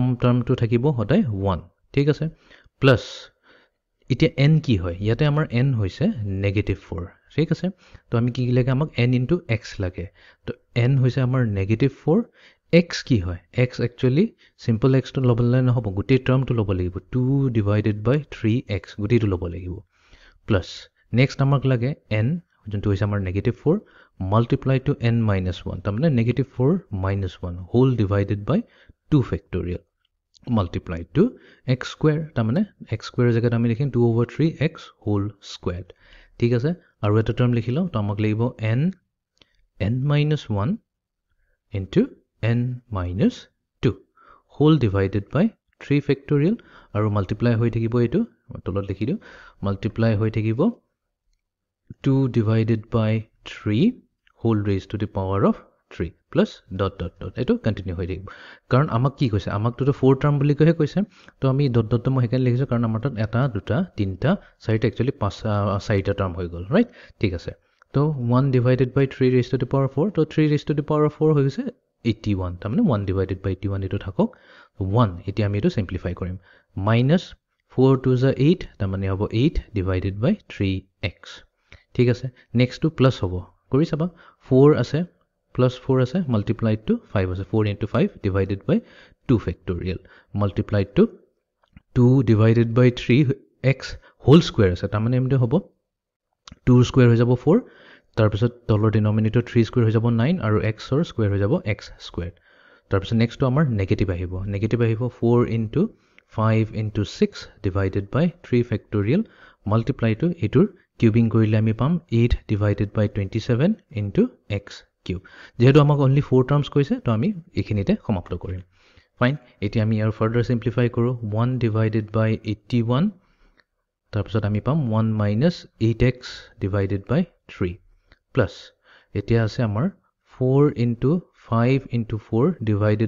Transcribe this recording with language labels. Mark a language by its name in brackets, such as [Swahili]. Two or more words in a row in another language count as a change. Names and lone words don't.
[Assamese] টাৰ্মটো থাকিব হদাই 1 ঠিক আছে প্লাস এতিয়া n কি হয় ইয়াতে আমাৰ n হৈছে -4 ঠিক আছে তো আমি কি লাগে আমাক n * x লাগে তো n হৈছে আমাৰ -4 x কি হয় x [English] actually simple [Assamese] x টো লবলে নহব গোটেই টাৰ্মটো লব লাগিব 2 / 3x গোটেইটো লব লাগিব প্লাস নেক্সট আমাক লাগে n যোনটো হৈছে আমাৰ -4 [English] multiplied to [Assamese] n - 1 তাৰ মানে -4 - 1 [English] whole divided by 2 factorial multiplied to x square [Assamese] তাৰ মানে [English] x square [Assamese] জেগাত আমি লিখিম 2/3x [English] whole squared [Assamese] ঠিক আছে আৰু এটা টাৰ্ম লিখিলো তো আমাক লাগিব n -1 [English] into n - 2 whole divided by 3 factorial [Assamese] আৰু multiply হৈ থাকিব এটো তলত লিখি দিও multiply হৈ থাকিব 2 / 3 [English] whole raised to the power of 3 plus ... [Assamese] এটো কন্টিনিউ হৈ থাকিব কাৰণ আমাক কি কৈছে আমাকটো 4 টাৰ্ম বুলি কৈছে তো আমি ... মই হেকান লিখিছো কাৰণ আমাৰ তাত এটা দুটা তিনটা চাৰিটা একচুয়ালি পাঁচ চাৰিটা টাৰ্ম হৈ গল ৰাইট ঠিক আছে তো 1 / 3 [English] raised to the power 4 [Assamese] তো 3 [English] raised to the power 4 [Assamese] হৈ গৈছে 81 তাৰ মানে 1 / 81 এটো থাকক 1 এতিয়া আমি এটো সিম্পলিফাই কৰিম -4 * 2 = 8 তাৰ মানে হ'ব 8 / 3x ঠিক আছে নেক্সট টু প্লাস হ'ব কৰি চাবা 4 আছে +4 আছে [English] multiplied to [Assamese] 5 আছে 4 * 5 [English] divided by 2 factorial multiplied to 2 / 3x whole square [Assamese] আছে তাৰ মানে এমটো হ'ব 2 square হৈ যাব 4 তাৰ পিছত তলৰ ডিনোমিনেটৰ 3 square হৈ যাব 9 আৰু x ৰ square হৈ যাব x squared তাৰ পিছত নেক্সট আমাৰ নেগেটিভ আহিব 4 * 5 * 6 [English] divided by 3 factorial multiply to [Assamese] এটোৰ কিউবিং কৰিলে আমি পাম 8 [English] divided by [Assamese] 27 [English] into x cube [Assamese] যেহেতু আমাক only 4 টাৰ্মস কৈছে তো আমি এখিনিতে সমাপ্ত কৰিম ফাইন এতিয়া আমি ইয়াৰ ফাৰ্দাৰ সিম্পলিফাই কৰো 1 [English] divided by [Assamese] 81 তাৰ পিছত আমি পাম 1 - 8x [English] divided by 3 plus [Assamese] এতিয়া আছে আমাৰ 4 * 5 * 4 divided